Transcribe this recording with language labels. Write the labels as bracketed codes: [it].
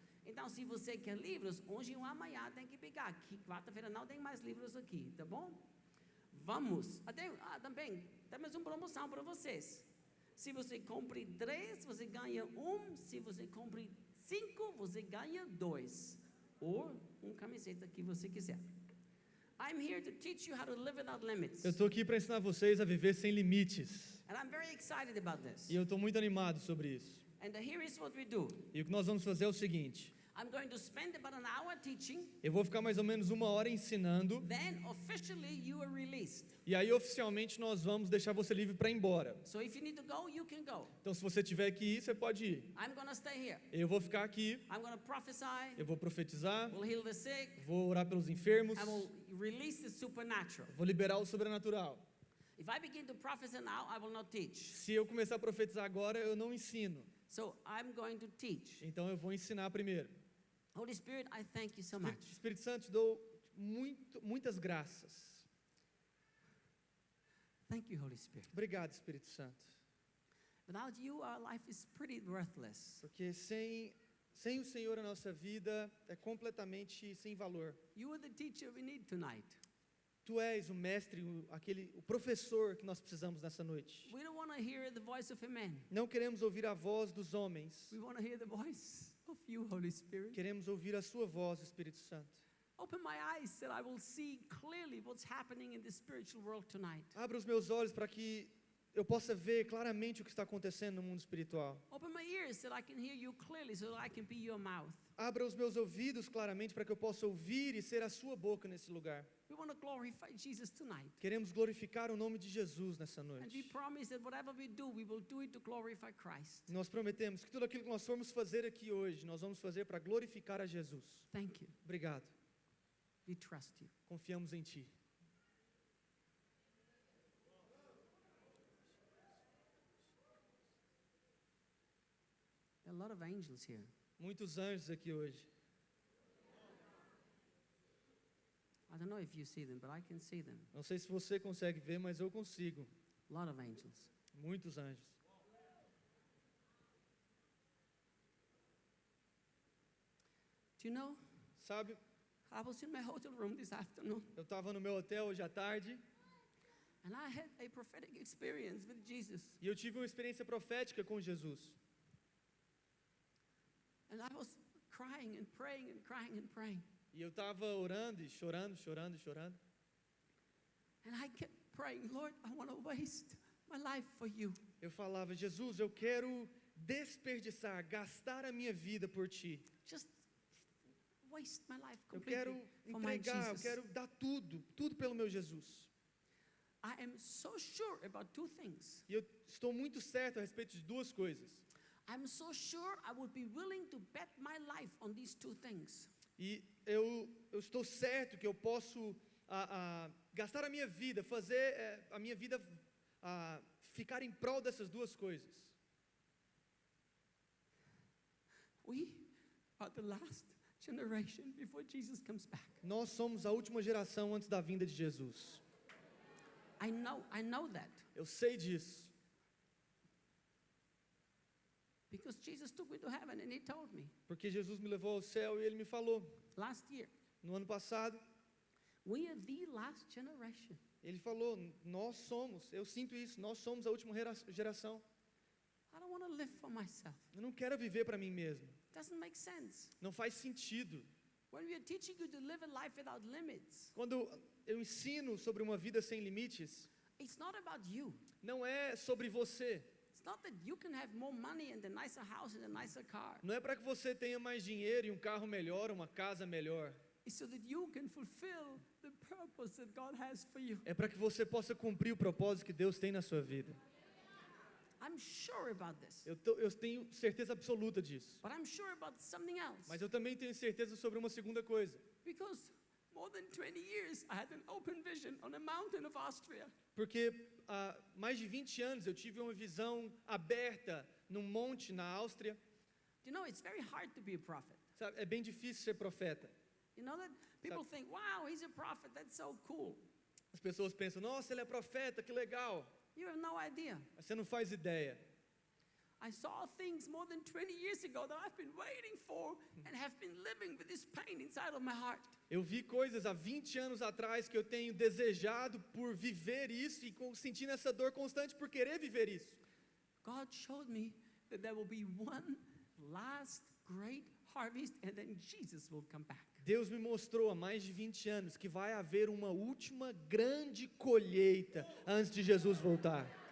[pt] Então, se você quer livros, hoje e amanhã tem que pegar, que quarta-feira não tem mais livros aqui, tá bom? Vamos, também, temos uma promoção para vocês. Se você compre 3, você ganha 1, se você compre 5, você ganha 2, ou uma camiseta que você quiser. [en] I'm here to teach you how to live without limits. [pt] Eu estou aqui para ensinar vocês a viver sem limites. [en] And I'm very excited about this. [pt] E eu estou muito animado sobre isso. [en] And here is what we do. [pt] E o que nós vamos fazer é o seguinte. [en] I'm going to spend about an hour teaching. [pt] Eu vou ficar mais ou menos 1 hora ensinando. [en] Then officially you are released. [pt] E aí oficialmente nós vamos deixar você livre para ir embora. [en] So if you need to go, you can go. [pt] Então se você tiver que ir, você pode ir. [en] I'm going to stay here. [pt] Eu vou ficar aqui. [en] I'm going to prophesy. [pt] Eu vou profetizar. [en] We'll heal the sick. [pt] Vou orar pelos enfermos. [en] I will release the supernatural. [pt] Vou liberar o sobrenatural. [en] If I begin to prophesy now, I will not teach. [pt] Se eu começar a profetizar agora, eu não ensino. [en] So I'm going to teach. [pt] Então eu vou ensinar primeiro. [en] Holy Spirit, I thank you so much. [pt] Espírito Santo, te dou muitas graças. [en] Thank you, Holy Spirit. [pt] Obrigado, Espírito Santo. [en] Without you, our life is pretty worthless. [pt] Porque sem o Senhor a nossa vida é completamente sem valor. [en] You are the teacher we need tonight. [pt] Tu és o mestre, o professor que nós precisamos nessa noite. [en] We don't want to hear the voice of a man. [pt] Não queremos ouvir a voz dos homens. [en] We want to hear the voice of you, Holy Spirit. [pt] Queremos ouvir a sua voz, Espírito Santo. [en] Open my eyes that I will see clearly what's happening in the spiritual world tonight. [pt] Abra os meus olhos para que eu possa ver claramente o que está acontecendo no mundo espiritual. [en] Open my ears that I can hear you clearly so that I can be your mouth. [pt] Abra os meus ouvidos claramente para que eu possa ouvir e ser a sua boca nesse lugar. [en] We want to glorify Jesus tonight. [pt] Queremos glorificar o nome de Jesus nessa [en] And we [pt] noite. [en] promise that whatever we will do it to glorify Christ. [pt] Nós prometemos que tudo aquilo que nós formos fazer aqui hoje, nós vamos fazer para glorificar a Jesus. [en] Thank you. [pt] Obrigado. [en] We trust you. [pt] Confiamos em Ti. [en] There are a lot of angels here. [pt] Muitos anjos aqui hoje. [en] I don't know if you see them, but I can see them. [pt] Não sei se você consegue ver, mas eu consigo. [en] A lot of angels. [pt] Muitos anjos. [en] Do you know, [pt] Sabe, [en] I was in my hotel room this afternoon, [pt] eu estava no meu hotel hoje à tarde [en] and I had a prophetic experience with Jesus. [pt] e eu tive uma experiência profética com Jesus. [en] And I was crying and praying and crying and praying. [pt] E eu estava orando e chorando, chorando e chorando. [en] And I kept praying, Lord, I want to waste my life for you. [pt] Eu falava, Jesus, eu quero desperdiçar, gastar a minha vida por Ti. [en] Just waste my life [pt] Eu quero [en] completely for my [pt] entregar, eu [en] Jesus. [pt] quero dar tudo pelo meu Jesus. [en] I am so sure about 2 things. [pt] E eu estou muito certo a respeito de 2 coisas. [en] I'm so sure I would be willing to bet my life on these 2 things. [pt] E eu estou certo que eu posso gastar a minha vida, fazer a minha vida ficar em prol dessas 2 coisas. [en] We are the last generation before Jesus comes back. [pt] Nós somos a última geração antes da vinda de Jesus. [en] I know that. [pt] Eu sei disso. [en] Because Jesus took me to heaven and he told me [pt] Porque Jesus me levou ao céu e Ele me falou. [en] last year, [pt] No ano passado, [en] we are the last generation. [pt] Ele falou, nós somos, eu sinto isso, nós somos a última geração. [en] I don't want to live for myself. [pt] Eu não quero viver para mim mesmo. [en] Doesn't make sense. [pt] Não faz sentido. [en] When we are teaching you to live a life without limits, [pt] Quando eu ensino sobre uma vida sem limites, [en] it's not about you. [pt] não é sobre você. [en] It's not that you can have more money and a nicer house and a nicer car. [pt] Não é para que você tenha mais dinheiro e um carro melhor, uma casa melhor. [en] It's so that you can fulfill the purpose that God has for you. [pt] É para que você possa cumprir o propósito que Deus tem na sua vida. [en] I'm sure about this. [pt] Eu tenho certeza absoluta disso. [en] But I'm sure about something else. [pt] Mas eu também tenho certeza sobre uma segunda coisa. [en] Because more than 20 years, I had an open vision on a mountain of Austria. [pt] Porque há mais de 20 anos eu tive uma visão aberta num monte na Áustria. [en] Do you know, it's very hard to be a prophet. [pt] Sabe, é bem difícil ser profeta. [en] You know that? People think, wow, he's a prophet, that's so cool. [pt] As pessoas pensam, nossa, ele é profeta, que legal. [en] You have no idea. [pt] Mas você não faz ideia. [en] I saw things more than 20 years ago that I've been waiting for and have been living with this pain inside of my heart. [pt] Eu vi coisas há 20 anos atrás que eu tenho desejado por viver isso e sentindo essa dor constante por querer viver isso. [en] God showed me that there will be one last great harvest and then Jesus will come back. [pt] Deus me mostrou há mais de 20 anos que vai haver uma última grande colheita antes de Jesus voltar.